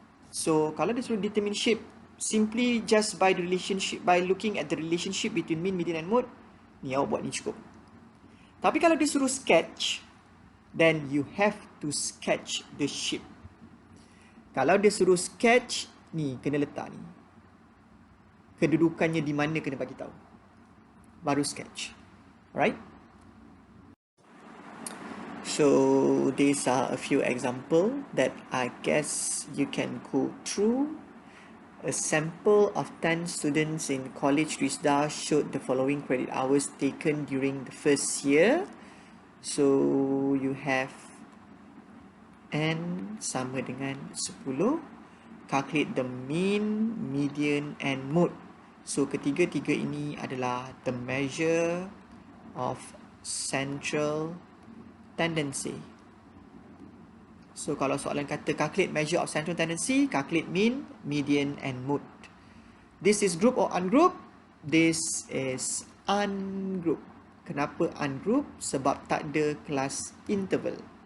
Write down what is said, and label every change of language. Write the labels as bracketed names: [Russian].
[English] So, [Malay] kalau dia suruh [English] determine shape, simply just by the relationship, by looking at the relationship between mean, median and mode, [Malay] ni awak buat ni cukup. Tapi kalau dia suruh [English] sketch, then you have to sketch the shape. [Malay] Kalau dia suruh sketch, ni kena letak ni. Kedudukannya di mana kena bagi tahu. Baru sketch. [English] Alright? So, these are a few examples that I guess you can go through. A sample of 10 students in college RISDA showed the following credit hours taken during the first year. So, you have N [Malay] sama dengan [English] 10. Calculate the mean, median and mode. So, [Malay] ketiga-tiga ini adalah [English] the measure of central tendency. So, [Malay] kalau soalan kata [English] calculate measure of central tendency, calculate mean, median and mode. This is group or ungroup? This is ungroup. [Malay] Kenapa ungroup? Sebab tak ada kelas interval.